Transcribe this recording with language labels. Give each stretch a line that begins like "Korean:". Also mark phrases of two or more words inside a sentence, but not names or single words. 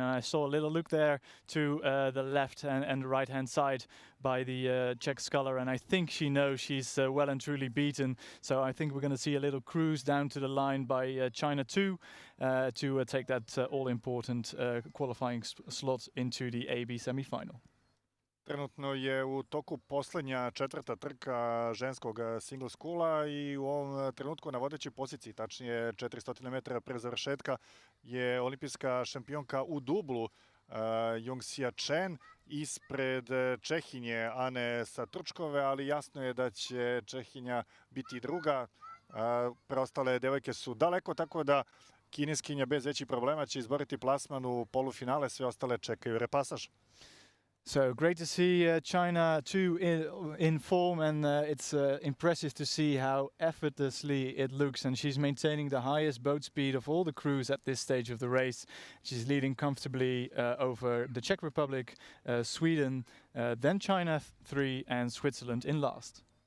English: And I saw a little look there to the left and right-hand side by the Czech sculler, and I think she knows she's well and truly beaten. So I think we're going to see a little cruise down to the line by China 2 to take that all-important qualifying slot into the AB semi-final.
Serbian: Trenutno je u toku posljednja četvrta trka ženskog single skula i u ovom trenutku na vodećoj poziciji, tačnije 400 metara pre završetka, je olimpijska šampionka u dublu Xingxia Chen ispred Čehinje Ane Santrukove, ali jasno je da će Čehinja biti druga. Preostale devojke su daleko, tako da kineskinja bez većih problema će izboriti plasman u polufinale, sve ostale čekaju repasaž.
English: So great to see China too in form, and it's impressive to see how effortlessly it looks, and she's maintaining the highest boat speed of all the crews at this stage of the race. She's leading comfortably over the Czech Republic, Sweden, then China 3 and Switzerland in last.